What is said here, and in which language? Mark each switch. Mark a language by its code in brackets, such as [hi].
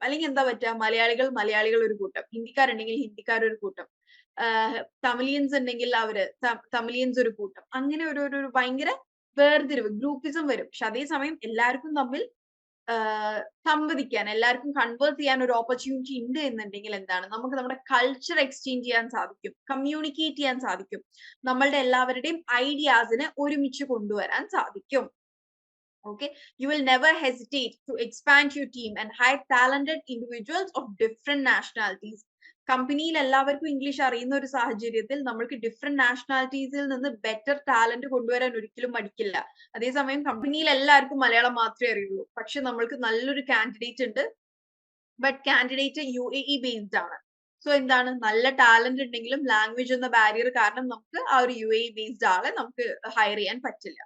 [ml] അല്ലെങ്കിൽ എന്താ പറ്റുക, മലയാളികൾ ഒരു കൂട്ടം, ഹിന്ദിക്കാരുണ്ടെങ്കിൽ ഹിന്ദിക്കാർ ഒരു കൂട്ടം, തമിലിയൻസ് ഉണ്ടെങ്കിൽ അവര് തമിലിയൻസ് ഒരു കൂട്ടം, അങ്ങനെ ഒരു ഭയങ്കര വേർതിരിവ് ഗ്രൂപ്പിസം വരും. പക്ഷെ അതേസമയം എല്ലാവർക്കും തമ്മിൽ സംവദിക്കാൻ, എല്ലാവർക്കും കൺവേഴ്സ് ചെയ്യാൻ ഒരു ഓപ്പർച്യൂണിറ്റി ഉണ്ട് എന്നുണ്ടെങ്കിൽ എന്താണ്, നമുക്ക് നമ്മുടെ കൾച്ചർ എക്സ്ചേഞ്ച് ചെയ്യാൻ സാധിക്കും, കമ്മ്യൂണിക്കേറ്റ് ചെയ്യാൻ സാധിക്കും, നമ്മളുടെ എല്ലാവരുടെയും ഐഡിയാസിനെ ഒരുമിച്ച് കൊണ്ടുവരാൻ സാധിക്കും. [en] Okay, you will never hesitate to expand your team and hire talented individuals of different nationalities. [ml] കമ്പനിയിൽ എല്ലാവർക്കും ഇംഗ്ലീഷ് അറിയുന്ന ഒരു സാഹചര്യത്തിൽ നമ്മൾക്ക് ഡിഫറെന്റ് നാഷണാലിറ്റീസിൽ നിന്ന് ബെറ്റർ ടാലന്റ് കൊണ്ടുവരാൻ ഒരിക്കലും മടിക്കില്ല. അതേസമയം കമ്പനിയിൽ എല്ലാവർക്കും മലയാളം മാത്രമേ അറിയുള്ളൂ, പക്ഷെ നമ്മൾക്ക് നല്ലൊരു കാൻഡിഡേറ്റ് ഉണ്ട്, ബട്ട് കാൻഡിഡേറ്റ് UAE ബേസ്ഡ് ആണ്. സോ എന്താണ്, നല്ല ടാലന്റ് ഉണ്ടെങ്കിലും ലാംഗ്വേജ് എന്ന ബാരിയർ കാരണം നമുക്ക് ആ ഒരു UAE ബേസ്ഡ് ആളെ നമുക്ക് ഹയർ ചെയ്യാൻ പറ്റില്ല.